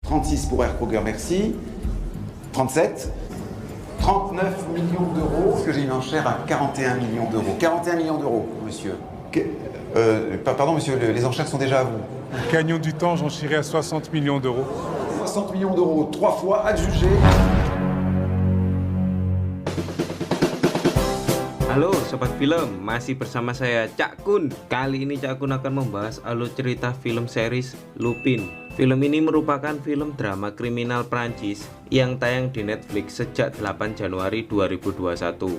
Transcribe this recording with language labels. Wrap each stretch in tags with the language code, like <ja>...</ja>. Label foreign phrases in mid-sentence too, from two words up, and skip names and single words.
<fr>36 pour Air Kroger, merci. 37. 39 millions d'euros. Parce que j'ai une enchère à 41 millions d'euros. 41 millions d'euros, monsieur. Pardon, monsieur, les enchères sont déjà à vous. Gagnons du temps, j'enchérirai à 60 millions d'euros. 60 millions d'euros, 3 fois adjugé.</fr> <id>Halo Sobat Film, masih bersama saya Cak Kun. Kali ini Cak Kun akan membahas alur cerita film series Lupin. Film ini merupakan film drama kriminal Prancis yang tayang di Netflix sejak 8 Januari 2021.</id>